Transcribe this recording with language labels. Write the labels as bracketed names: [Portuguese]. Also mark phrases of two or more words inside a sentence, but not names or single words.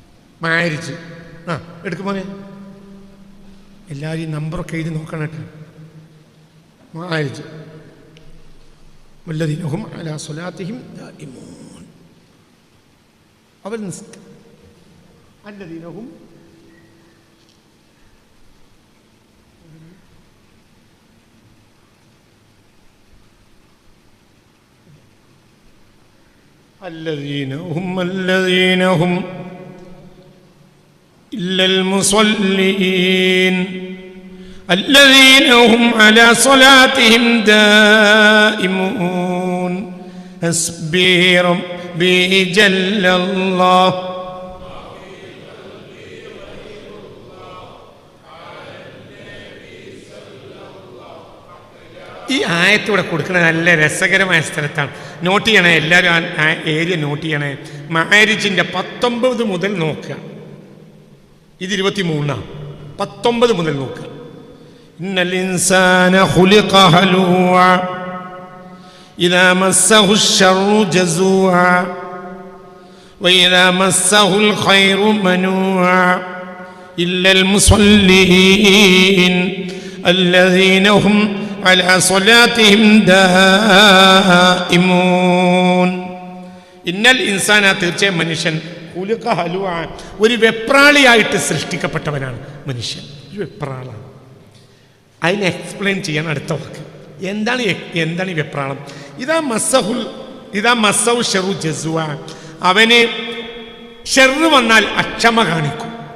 [Malayalam] മാരിജ് എടുക്കുമോനെ. എല്ലാവരും നമ്പറൊക്കെ എഴുതി നോക്കണം. [Arabic] മാരിജ് والذين هم على صلاتهم دائمون. അവർ الذين هم الذين هم إلا المصلين الذين هم على صلاتهم دائمون حسبي ربي جل الله. [Malayalam] ഈ ആയത്തൂടെ കൊടുക്കുന്നത് നല്ല രസകരമായ സ്ഥലത്താണ്. നോട്ട് ചെയ്യണേ എല്ലാവരും. ആ ഏരിയ നോട്ട് ചെയ്യണേ. മാരിജിൻ്റെ 19 മുതൽ നോക്കുക. ഇത് 23. 19 മുതൽ നോക്കുക. [Arabic] إن الإنسان خلق هلوعا إذا مسه الشر جزوعا وإذا مسه الخير منوعا إلا المصلين الذين هم على صلاتهم دائمون. إن الإنسان [Malayalam] തീർച്ചയായും മനുഷ്യൻ [Arabic] خلق هلوعا, [Malayalam] ഒരു വെപ്രാളിയായിട്ട് സൃഷ്ടിക്കപ്പെട്ടവനാണ് മനുഷ്യൻ. ഒരു വെപ്രാളാണ്. അതിനെ എക്സ്പ്ലെയിൻ ചെയ്യാൻ അടുത്ത വാക്ക്. എന്താണ് ഈ വെപ്രാളം? [Arabic] إذا مسه الشر جزوعا, [Malayalam] അവന് ഷെറ് വന്നാൽ അക്ഷമ കാണിക്കും.